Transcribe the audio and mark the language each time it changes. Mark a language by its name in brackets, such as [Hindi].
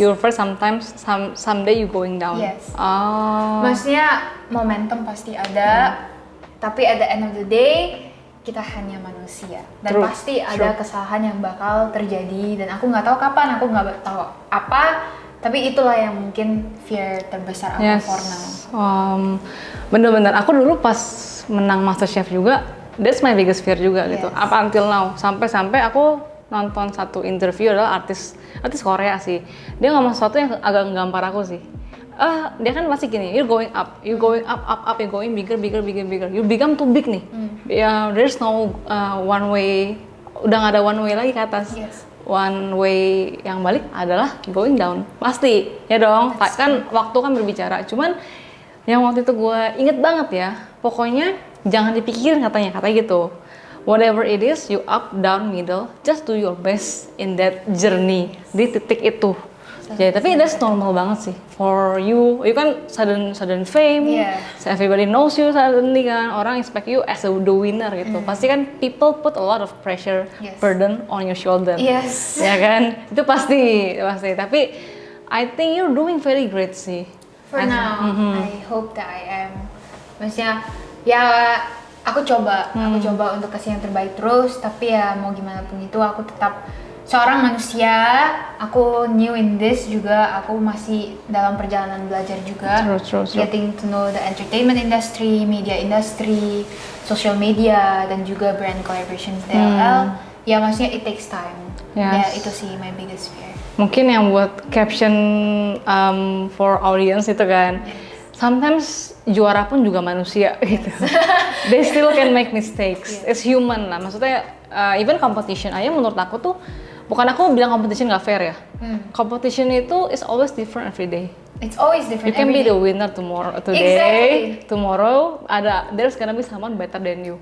[English] You're first someday you going down. Yes. [Indonesian] Maksudnya momentum pasti ada, tapi [English] at the end of the day [Indonesian] kita hanya manusia dan pasti ada kesalahan yang bakal terjadi dan aku nggak tahu kapan, aku nggak tahu apa, tapi itulah yang mungkin fear terbesar aku [English] for now. [Indonesian] Bener-bener, aku dulu pas menang MasterChef juga, [English] that's my biggest fear [Indonesian] juga gitu. [English] Up until now, [Indonesian] sampai aku nonton satu interview adalah artis Korea sih. Dia ngomong sesuatu yang agak nggampar aku sih. Dia kan pasti gini, [English] you're going up, you're going bigger. You become too big nih. There's no one way, [Indonesian] udah nggak ada [English] one way [Indonesian] lagi ke atas. One way yang balik adalah [English] going down. [Indonesian] Pasti, ya dong. Kan waktu kan berbicara. Cuman yang waktu itu gue inget banget ya, pokoknya jangan dipikirin katanya gitu. [English] Whatever it is, you up, down, middle, just do your best in that journey [Indonesian] di titik itu. Jadi tapi [English] that's normal banget sih. For you kan sudden fame, so everybody knows you suddenly kan, orang expect you as the winner gitu. [Indonesian] Pasti kan [English] people put a lot of pressure, burden on your shoulder. Yes. [Indonesian] Ya kan, itu pasti. [English] Tapi I think you're doing very great sih. For now, I hope that I am. [Indonesian] Maksudnya ya. Aku coba untuk kasih yang terbaik terus, tapi ya mau gimana pun itu aku tetap seorang manusia. Aku [English] new in this [Indonesian] juga, aku masih dalam perjalanan belajar juga. [English] True. Getting to know the entertainment industry, media industry, social media dan juga brand collaborations DLL. [Indonesian] Ya maksudnya [English] it takes time. [Indonesian] Ya itu sih [English] my biggest fear. [Indonesian] Mungkin yang buat caption [English] for audience [Indonesian] itu kan, sometimes juara pun juga manusia gitu. [English] They still can make mistakes. It's human [Indonesian] lah. Maksudnya even competition aja menurut aku tuh, bukan aku bilang competition nggak fair ya. [English] Competition itu is always different every day. It's always different. You can be every day. the winner today, tomorrow there's gonna be someone better than you.